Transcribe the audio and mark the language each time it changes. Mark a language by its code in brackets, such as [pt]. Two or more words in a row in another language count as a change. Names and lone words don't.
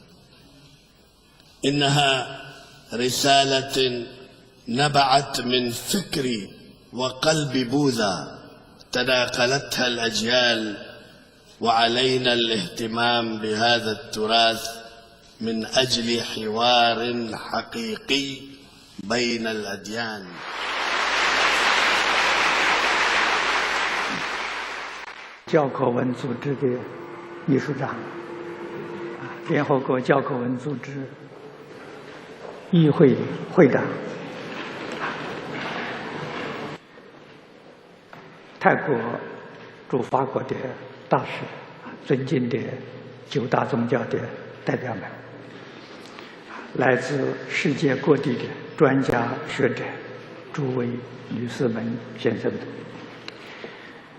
[ar] إنها رسالة نبعت من فكر وقلب بوذا تناقلتها الأجيال، وعلينا الاهتمام بهذا التراث من أجل حوار حقيقي بين الأديان. [zh] 教科文组织的秘书长，联合国教科文组织议会会长，泰国驻法国的大使，尊敬的9大宗教的代表们，来自世界各地的专家学者，诸位女士们、先生们，